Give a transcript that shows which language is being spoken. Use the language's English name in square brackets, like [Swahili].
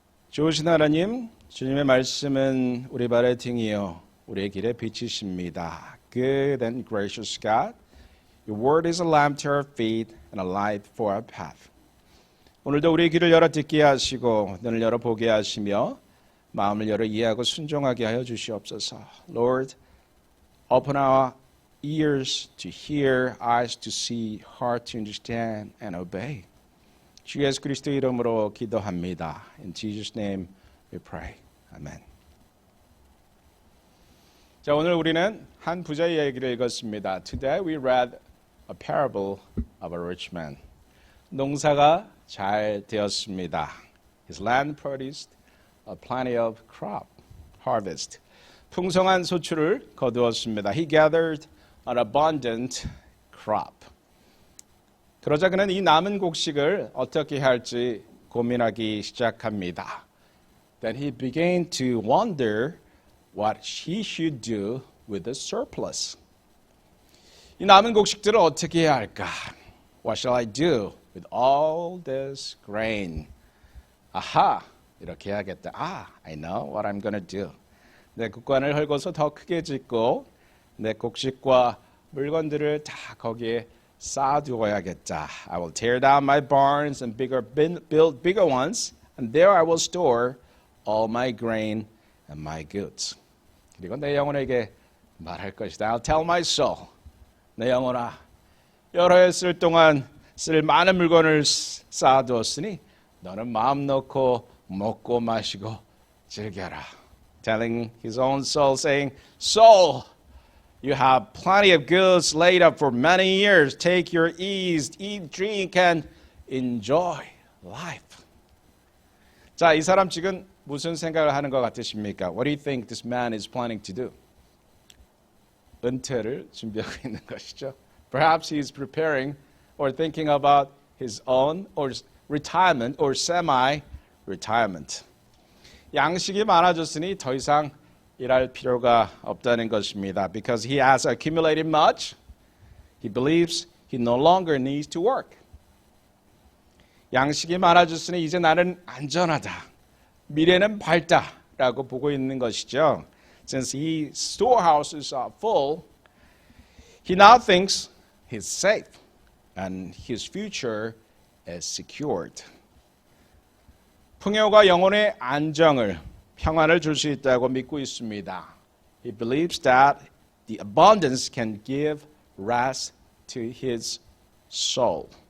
[Korean] 좋으신 하나님, 주님의 말씀은 우리 발의 등이요 우리의 길의 빛이십니다. [English] Good and gracious God, Your word is a lamp to our feet and a light for our path. [Korean] 오늘도 우리의 귀를 열어 듣게 하시고 눈을 열어 보게 하시며 마음을 열어 이해하고 순종하게 하여 주시옵소서. [English] Lord, open our ears to hear, eyes to see, heart to understand and obey. [Korean] 주 예수 그리스도 이름으로 기도합니다. [English] In Jesus' name we pray. Amen. [Korean] 자, 오늘 우리는 한 부자의 이야기를 읽었습니다. [English] Today we read a parable of a rich man. [Korean] 농사가 잘 되었습니다. [English] His land produced a plenty of crop, harvest. [Korean] 풍성한 소출을 거두었습니다. [English] He gathered an abundant crop. [Korean] 그러자 그는 이 남은 곡식을 어떻게 할지 고민하기 시작합니다. [English] Then he began to wonder what he should do with the surplus. [Korean] 이 남은 곡식들을 어떻게 해야 할까? [English] What shall I do with all this grain? [Korean] 아하, 이렇게 해야겠다. [English] I know what I'm going to do. [Korean] 내 국관을 헐고서 더 크게 짓고 내 곡식과 물건들을 다 거기에 쌓아두어야겠다. [English] I will tear down my barns and build bigger ones, and there I will store all my grain and my goods. [Korean] 그리고 내 영혼에게 말할 것이다. [English] I'll tell my soul. [Korean] 내 영혼아, 여러 해 쓸 동안 쓸 많은 물건을 쌓아두었으니 너는 마음 놓고 먹고 마시고 즐겨라. [English] Telling his own soul, saying, Soul, you have plenty of goods laid up for many years. Take your ease, eat, drink, and enjoy life. [Korean] 자, 이 사람 지금 무슨 생각을 하는 것 같으십니까? [English] What do you think this man is planning to do? [Korean] 은퇴를 준비하고 있는 것이죠. [English] Perhaps he is preparing or thinking about his own or retirement or semi-retirement. [Korean] 양식이 많아졌으니 더 이상 일할 필요가 없다는 것입니다. [English] Because he has accumulated much, he believes he no longer needs to work. [Korean] 양식이 많아졌으니 이제 나는 안전하다. 미래는 밝다라고 보고 있는 것이죠. [English] Since his storehouses are full, he now thinks he's safe and his future is secured. [Korean] 풍요가 영혼의 안정을 평안을 줄 수 있다고 믿고 있습니다. [English] He believes that the abundance can give rest to his soul.